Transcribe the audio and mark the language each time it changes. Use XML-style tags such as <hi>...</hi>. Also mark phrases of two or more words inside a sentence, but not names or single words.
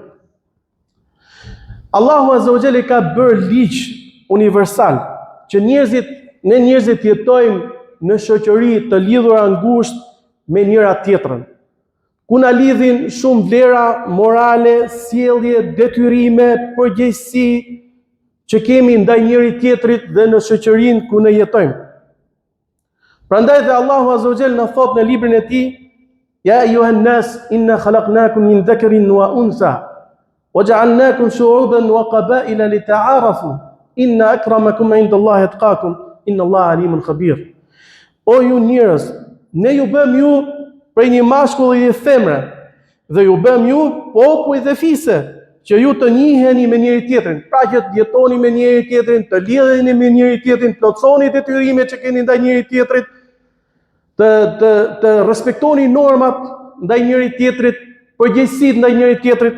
<ar>الله عز وجل</ar> <sq>ka bërë ligj universal që ne njerëzit jetojmë në shoqëri të lidhura ngushtë me njëra tjetrën. Ku na lidhin shumë vlera morale, sjellje, detyrime, përgjegjësi që kemi ndaj njëri tjetrit dhe në shoqërinë ku ne jetojmë. Prandaj dhe</sq> <ar>الله عز وجل</ar> <sq>na thot në librin e tij:</sq> <ar>يا أيها الناس إنا خلقناكم من ذكر وأنثى وجعلناكم شعوبا وقبائل لتعارفوا إن أكرمكم عند الله أتقاكم إن الله عليم خبير.</ar> <sq>O ju njerëz, ne ju bëm ju prej një mashkulli dhe femre, dhe ju bëm ju popull dhe fise, që ju të njiheni me njëri tjetrin, pra që të jetoni me njëri tjetrin, të lidheni me njëri tjetrin, plotësoni detyrimet që keni ndaj njëri tjetrit, të respektoni normat ndaj njëri tjetrit, përgjegjësitë ndaj njëri tjetrit.</sq>